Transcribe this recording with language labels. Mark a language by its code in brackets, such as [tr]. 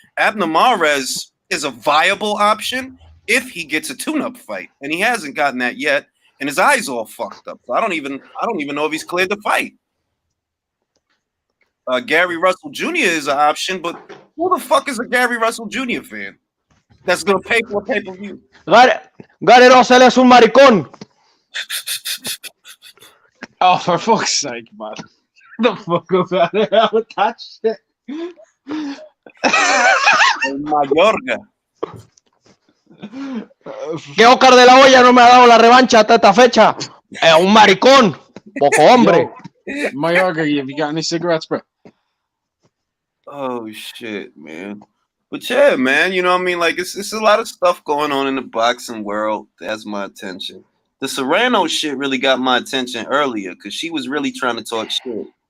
[en] Abner Mares is a viable option if he gets a tune-up fight, and he hasn't gotten that yet, and his eyes all fucked up. So I don't even know if he's cleared to fight. Gary Russell Jr. is an option, but who the fuck is a Gary Russell Jr. fan that's gonna pay for a pay-per-view? [es] Gary Russell es un maricón. [en] Oh, for fuck's sake, man. The fuck up out of here with that shit. Mayorga. [es] Que Oscar de la Hoya no me ha dado la revancha hasta esta fecha. Es un maricón. Poco hombre. [en] Mayorga, have you got any cigarettes, bro? Oh shit, man. But yeah, man, you know what I mean? Like it's a lot of stuff going on in the boxing world that has my attention. The Serrano shit really got my attention earlier because she was really trying to talk shit.